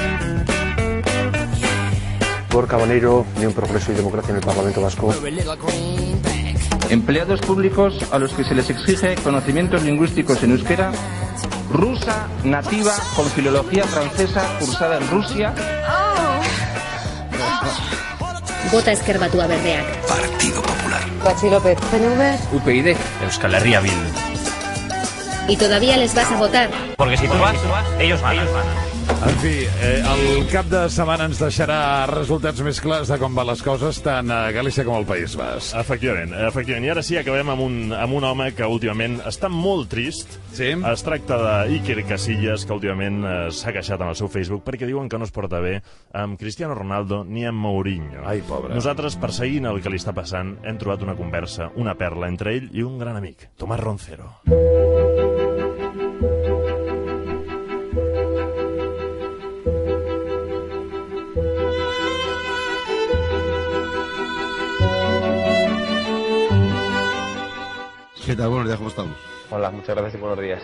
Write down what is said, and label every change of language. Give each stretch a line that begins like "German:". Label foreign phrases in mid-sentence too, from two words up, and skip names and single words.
Spanish: Gorka Maneiro, Unión Progreso y Democracia en el Parlamento Vasco. Empleados públicos a los que se les exige conocimientos lingüísticos en euskera, rusa, nativa, con filología francesa, cursada en Rusia. Vota Ezker Batua Berdeak. Partido Popular. Patxi López, PNV. UPyD. Euskal Herria Bildu. ¿Y todavía les vas a votar? Porque si tú vas, ellos ganan.
Catalan: En fi, el cap de setmana ens deixarà resultats més clars de com van les coses tant a Galícia com al País Basc. Efectivament. I ara sí, acabem amb un home que últimament està molt trist. Sí? Es tracta d'Iker Casillas, que últimament s'ha queixat en el seu Facebook perquè diuen que no es porta bé amb Cristiano Ronaldo ni amb Mourinho. Ai, pobre. Nosaltres, perseguint el que li està passant, hem trobat una conversa, una perla entre ell i un gran amic, Tomàs Roncero.
Spanish: ¿Qué tal? Buenos días, ¿cómo estamos? Hola, muchas gracias y buenos días.